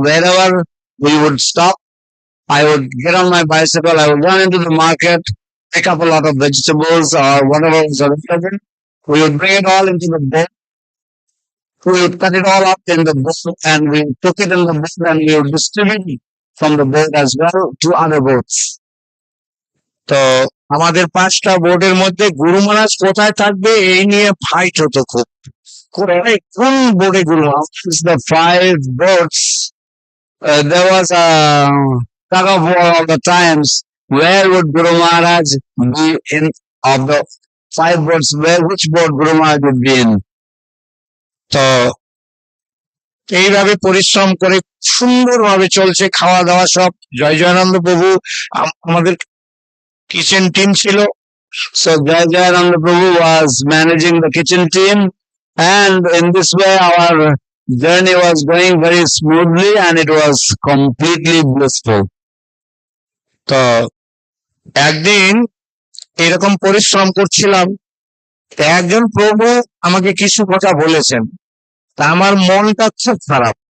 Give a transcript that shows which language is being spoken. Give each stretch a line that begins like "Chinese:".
English: Wherever we would stop, I would get on my bicycle, I would run into the market, pick up a lot of vegetables or whatever was available. We would bring it all into the boat. We would cut it all up in the boat, and we took it in the boat, and we would distribute it from the boat as well to other boats.
Bangla: তো আমাদের 5টা বোর্ডের মধ্যে গুরু মহারাজ কোথায় থাকবে এই নিয়ে fight হতো খুব। কোন বোর্ডে গুরু মহারাজ?
English: Amongst the 5 boats, there was a tug of war all the times. Where would Guru Maharaj be in of the 5 boats? Which boat Guru Maharaj would be in?
Bangla: তো এইভাবে পরিশ্রম করে সুন্দরভাবে চলছে, খাওয়া দাওয়া সব। জয় জয়ানন্দ প্রভু আমাদের কিচেন টিম ছিল।
English: So Jai Jayananda Prabhu was managing the kitchen team, and in this way our journey was going very smoothly, and it was completely blissful.
Bangla: তো একদিন এরকম পরিশ্রম করছিলাম, তো একজন প্রভু আমাকে কিছু কথা বলেছেন, তা আমার মনটা খুব খারাপ।